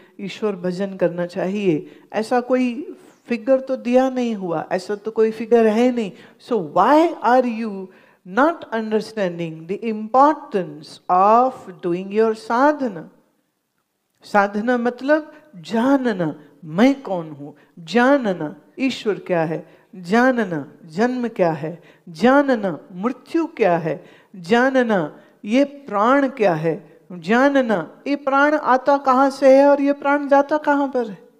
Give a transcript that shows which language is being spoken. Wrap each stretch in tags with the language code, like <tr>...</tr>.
<hi>ईश्वर भजन करना चाहिए, ऐसा कोई फिगर तो दिया नहीं हुआ, ऐसा तो कोई फिगर है नहीं.</hi> <en>So why are you not understanding the importance of doing your sadhana?</en> <hi>साधना मतलब जानना मैं कौन हूं, जानना ईश्वर क्या है, जानना जन्म क्या है, जानना मृत्यु क्या है, जानना ये प्राण क्या है, जानना ये प्राण आता कहां से है और ये प्राण जाता कहां पर है.</hi>